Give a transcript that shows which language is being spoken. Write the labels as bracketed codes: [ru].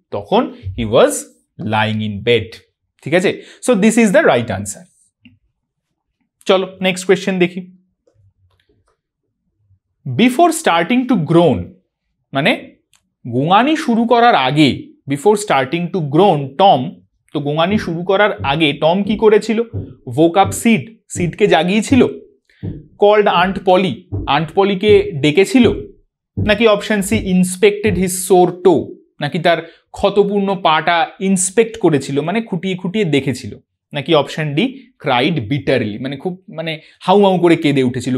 [en] তখন he was lying in bed. [bn] ঠিক আছে, [en] So this is the right answer. [bn] চলো নেক্সট কোয়েশ্চেন দেখি। [en] before starting to groan, [bn] মানে গোঙানি শুরু করার আগে, [en] before starting to groan Tom [bn] তো গোঙানি শুরু করার আগে টম কি করেছিল? [en] woke up seed, [bn] সিডকে জাগিয়েছিল। called আন্ট পলিকে ডেকেছিল, নাকি [en] option C inspected his sore toe, [bn] নাকি তার ক্ষতপূর্ণ পাটা ইন্সপেক্ট করেছিল মানে খুঁটিয়ে খুঁটিয়ে দেখেছিল, নাকি অপশন ডি [en] cried bitterly [bn] মানে খুব মানে হাউ করে কেঁদে উঠেছিল।